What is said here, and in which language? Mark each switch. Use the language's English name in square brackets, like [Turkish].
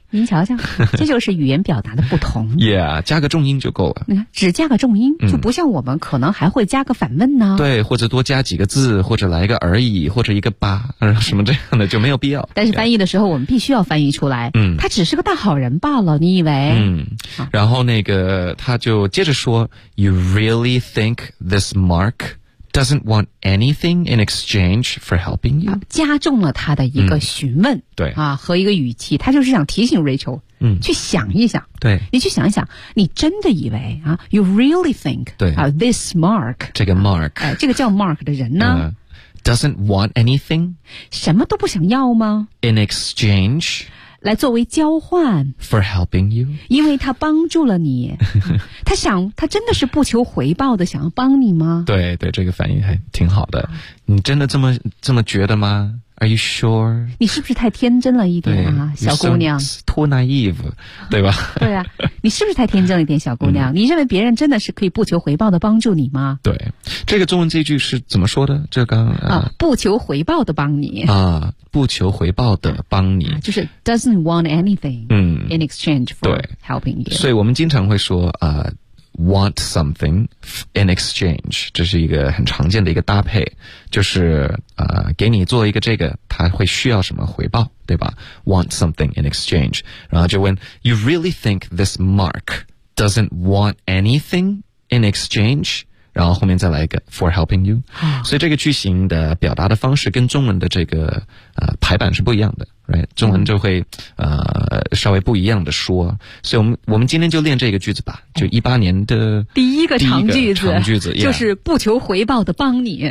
[Chinese] 您瞧瞧，这就是语言表达的不同。 yeah， 加个重音就够了。你看，只加个重音、就不像我们可能还会加个反问呢。对，或者多加几个字，或者来一个而已，或者一个吧，什么这样的就没有必要。但是翻译的时候，我们必须要翻译出来。嗯，他只是个大好人罢了，你以为？然后那个他就接着说 [English] ，You really think this Mark doesn't want anything in exchange for helping you？ [Chinese] 加重了他的一个询问。对啊，和一个语气，他就是想提醒 Rachel， 去想一想。对，你去想一想，你真的以为啊 ？ [English] You really think？ [Chinese] 对 [English] 啊 ，this Mark， [Chinese] 这个 Mark，这个叫 Mark 的人呢、 [English] ？Doesn't want anything？ [Chinese] 什么都不想要吗 [English] ？In exchange？ [Chinese] 来作为交换 [English] ？For helping you？ [Chinese] 因为他帮助了你。他真的是不求回报的想要帮你吗？对对，这个反应还挺好的。你真的这么觉得吗 ？ [English] Are you sure？ [Chinese] 你是不是太天真了一点啊，小姑娘 [English] so, ？Too naive， [Chinese] 对吧？对啊，你是不是太天真了一点，小姑娘、你认为别人真的是可以不求回报的帮助你吗？对，这个中文这句是怎么说的？这刚不求回报的帮你啊，不求回报的帮你，就是 [English] doesn't want anything， in exchange for helping you。 [Chinese] 所以我们经常会说 [English] want something in exchange， [Chinese] 这是一个很常见的一个搭配，就是给你做一个这个，他会需要什么回报，对吧？ [English] want something in exchange， [Chinese] 然后就问 [English] you really think this Mark doesn't want anything in exchange， [Chinese] 然后后面再来一个 [English] for helping you。 [Chinese] 所以这个句型的表达的方式跟中文的这个排版是不一样的， [English] right？ [Chinese] 中文就会稍微不一样的说，所以我们今天就练这个句子吧，就18年的第一个长句子，长句子就是不求回报的帮你。